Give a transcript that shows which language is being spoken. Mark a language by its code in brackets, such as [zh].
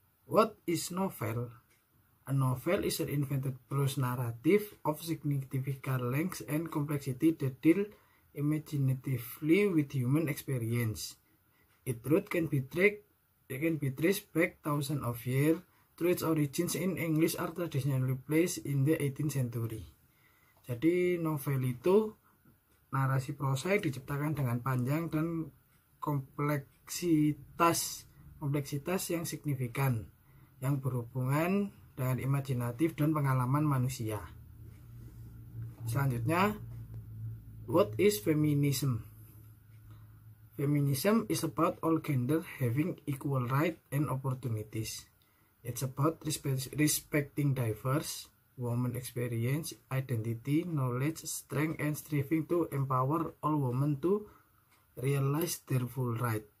[en] What is novel? A novel is an invented prose narrative of significant length and complexity that deal imaginatively with human experience. Its root can be traced back thousands of years, though its origins in English are traditionally placed in the 18th century. [id] Jadi novel itu narasi prosa yang diciptakan dengan panjang dan kompleksitas yang signifikan, yang berhubungan dengan imajinatif dan pengalaman manusia. Selanjutnya, [en] what is feminism? Feminism is about all gender having equal rights and opportunities. It's about respecting diverse women experience, identity, knowledge, strength, and striving to empower all women to realize their full right.